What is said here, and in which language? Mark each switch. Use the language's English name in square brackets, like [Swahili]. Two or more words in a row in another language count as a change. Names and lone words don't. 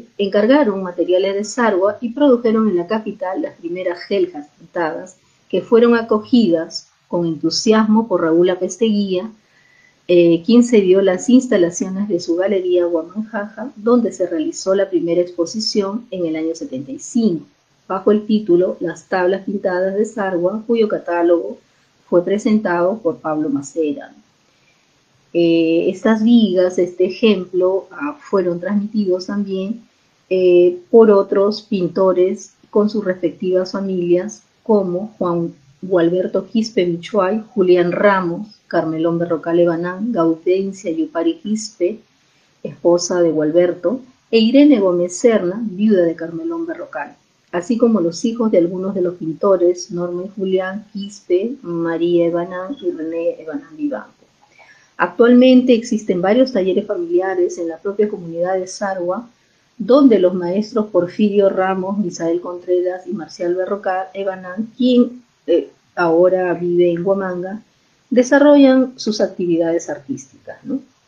[Spanish] encargaron materiales de Sarwa y produjeron en la capital las primeras geljas pintadas, que fueron acogidas con entusiasmo por Raúl Apesteguía, quien cedió las instalaciones de su galería Huamanjaja, donde se realizó la primera exposición en el año 75, bajo el título Las tablas pintadas de Sarwa, cuyo catálogo fue presentado por Pablo Macera. Estas vigas, este ejemplo, fueron transmitidos también por otros pintores con sus respectivas familias, como Juan Gualberto Quispe Michuay, Julián Ramos, Carmelón Berrocal Banán, Gaudencia Yupari Quispe, esposa de Gualberto, e Irene Gómez Serna, viuda de Carmelón Berrocal, así como los hijos de algunos de los pintores, Norma y Julián Quispe, María Ebanán y René Ebanán Vivanco. Actualmente existen varios talleres familiares en la propia comunidad de Sarwa, donde los maestros Porfirio Ramos, Misael Contreras y Marcial Berrocal Ebanán, quien ahora vive en Huamanga, desarrollan sus actividades artísticas, ¿no?